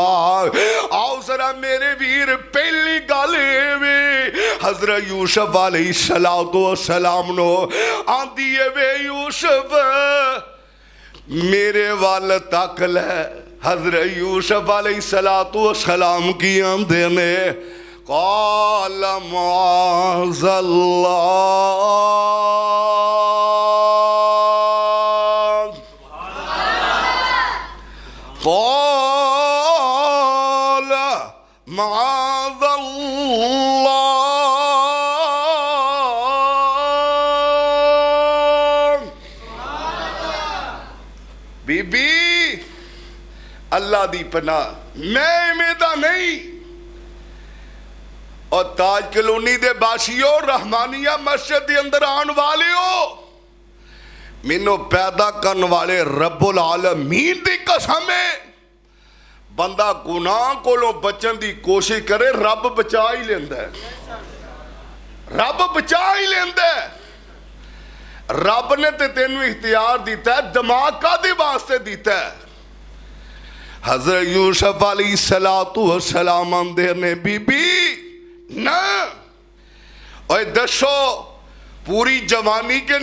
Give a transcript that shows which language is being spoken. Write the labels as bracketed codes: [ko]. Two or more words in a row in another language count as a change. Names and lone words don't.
[pa] ਆਓ ਜ਼ਰਾ ਮੇਰੇ ਵੀਰ ਪਹਿਲੀ ਗੱਲ ਵੇ ਹਜ਼ਰਤ ਯੂਸੁਫ਼ ਅਲੈਹਿੱਸਲਾਮ ਨੋ ਆਂਦੀ ਵੇ ਯੂਸੁਫ਼ ਮੇਰੇ ਵਾਲ ਤੱਕ ਲੈ। ਹਜ਼ਰਤ ਯੂਸੁਫ਼ ਅਲੈਹਿੱਸਲਾਮ ਕੀ ਆਂਦੇ ਨੇ [ar] قال معاذ الله قال معاذ الله [pa] ਬੀਬੀ ਅੱਲਾਹ ਦੀ ਪਨਾਹ ਮੈਂ ਇਵੇਂ ਦਾ ਨਹੀਂ। ਔਰ ਤਾਜ ਕਲੋਨੀ ਦੇ ਬਾਸ਼ਿਓ ਰਹਿਮਾਨੀਆ ਮਸਜਿਦ ਦੇ ਅੰਦਰ ਆਣ ਵਾਲੇ ਹੋ ਮੈਨੂੰ ਪੈਦਾ ਕਰਨ ਵਾਲੇ ਰੱਬੁਲ ਆਲਮੀਨ ਦੀ ਕਸਮ ਹੈ ਬੰਦਾ ਗੁਨਾਹ ਕੋਲੋਂ ਬਚਣ ਦੀ ਕੋਸ਼ਿਸ਼ ਕਰੇ ਰੱਬ ਬਚਾ ਹੀ ਲੈਂਦਾ ਹੈ। ਰੱਬ ਬਚਾ ਹੀ ਲੈਂਦਾ ਹੈ। ਰੱਬ ਨੇ ਤੇ ਤੈਨੂੰ ਇਖ਼ਤਿਆਰ ਦਿੱਤਾ ਹੈ ਦਿਮਾਗ਼ ਕਾਦੇ ਵਾਸਤੇ ਦਿੱਤਾ ਹੈ। ਹਜ਼ਰਤ ਯੂਸੁਫ਼ ਅਲੈਹਿੱਸਲਾਮ ਆਂਦੇ ਨੇ ਬੀਬੀ ਨਾ ਓਏ ਦੱਸੋ ਪੂਰੀ ਜਵਾਨੀ ਕੇ